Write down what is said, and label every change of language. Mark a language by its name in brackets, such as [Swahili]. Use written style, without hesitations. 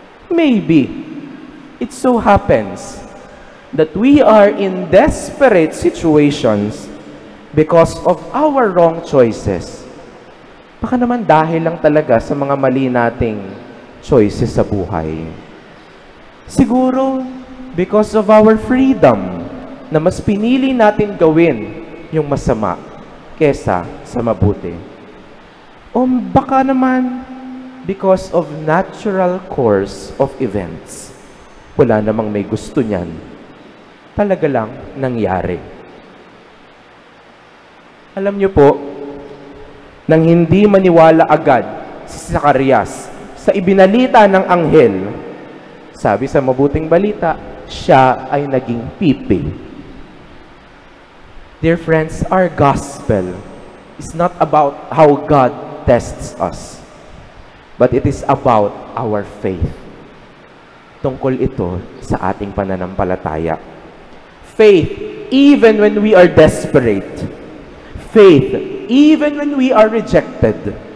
[English] Maybe, it so happens that we are in desperate situations because of our wrong choices. [Filipino] Baka naman dahil lang talaga sa mga mali nating choices sa buhay. Siguro, [English] because of our freedom, [Filipino] na mas pinili natin gawin yung masama kesa sa mabuti. O baka naman, [English] because of natural course of events. [Filipino] Wala namang may gusto niyan. Talaga lang nangyari. Alam niyo po, nang hindi maniwala agad si Zacarias sa ibinalita ng anghel, sabi sa mabuting balita, siya ay naging pipi. [English] Dear friends, our gospel is not about how God tests us, but it is about our faith. [Filipino] Tungkol ito sa ating pananampalataya. [English] Faith even when we are desperate. Faith even when we are rejected.